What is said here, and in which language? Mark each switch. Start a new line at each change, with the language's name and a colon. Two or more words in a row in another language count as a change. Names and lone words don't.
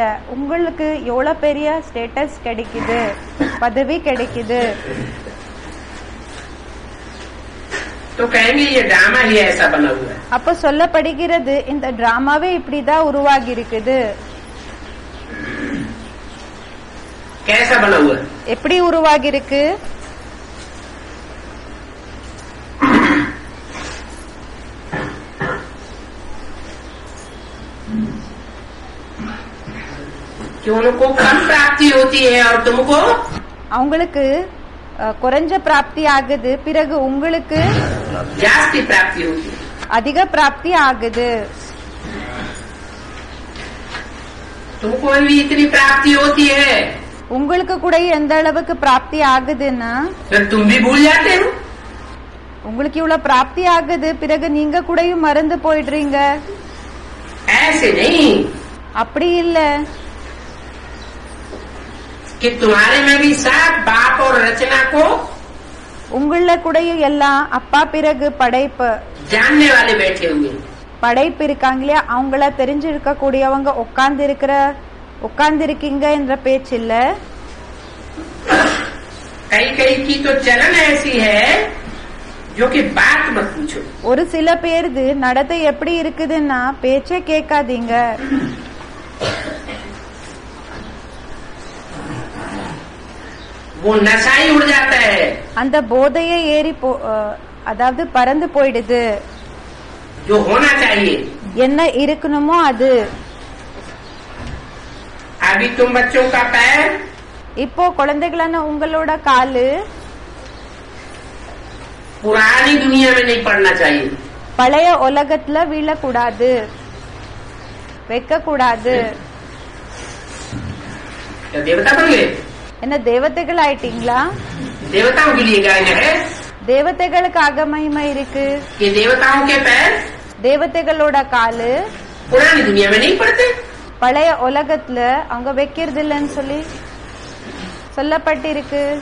Tamil: உங்களுக்கு எவ்வளவு பெரிய ஸ்டேட்டஸ் கிடைக்குது, பதவி கிடைக்குது.
Hindi: तो कहेंगे ये ड्रामा ही ऐसा बना हुआ है।
Tamil: அப்ப சொல்லப்படுகிறது இந்த டிராமாவே இப்படிதான் உருவாகி இருக்குது.
Hindi: कैसा बना हुआ है?
Tamil: எப்படி உருவாகி இருக்கு?
Hindi: कि उनको कम प्राप्ति होती है और तुमको
Tamil: அவங்களுக்கு குறைஞ்ச பிராப்தி ஆகுது, பிறகு உங்களுக்கு
Hindi: जास्ती प्राप्ति होती है।
Tamil: அதிக பிராப்தி ஆகுது.
Hindi: तुमको भी इतनी प्राप्ति होती है,
Tamil: உங்களுக்கு கூட எந்த அளவுக்கு பிராப்தி ஆகுதுன்னா
Hindi: फिर तुम भी भूल जाते हो।
Tamil: உங்களுக்கு இவ்வளவு பிராப்தி ஆகுது, பிறகு நீங்க கூடயும் மறந்து போயிடுறீங்க.
Hindi: ऐसे नहीं
Tamil: அப்படி இல்ல,
Hindi: कि तुम्हारे में भी सब बाप और रचना को
Tamil: உங்கள கூடயும் எல்லாம் அப்பா பிறகு படைப்பு
Hindi: जानने वाले बैठे हुए हैं।
Tamil: படைப்பு இருக்காங்க இல்லையா, அவங்கள தெரிஞ்சிருக்க கூடியவங்க உட்கார்ந்து இருக்கீங்க என்ற பேச்சு இல்ல.
Hindi: कई कई की तो चलन ऐसी है जो कि बात मत पूछो।
Tamil: ஒரு சில பேருது நடத்தை எப்படி இருக்குதுன்னா பேச்சே கேட்காதீங்க.
Hindi: वो नशा ही उड़ जाता है।
Tamil: அந்த போதையே ஏறி அதாவது பறந்து போயிடுது.
Hindi: जो होना चाहिए
Tamil: என்ன இருக்கணுமோ அது.
Hindi: अभी तुम बच्चों का पैर
Tamil: இப்போ குழந்தைகளான உங்களோட காலு
Hindi: पुरानी दुनिया में नहीं पड़ना चाहिए।
Tamil: பழைய உலகத்துல வீழக்கூடாது, வைக்க கூடாது.
Hindi: क्या देवता बन गए?
Tamil: என்ன தேவதைகள் ஆயிட்டீங்களா?
Hindi: देवताओं के लिए गाय है।
Tamil: தேவதைகளுக்காக மகிமை இருக்கு.
Hindi: ये देवताओं के पैर
Tamil: தேவதைகளோட காலு
Hindi: पुरानी दुनिया में नहीं पड़ते।
Tamil: பழைய உலகத்துல அவங்க வைக்கிறது இல்லைன்னு சொல்லப்பட்டிருக்கு.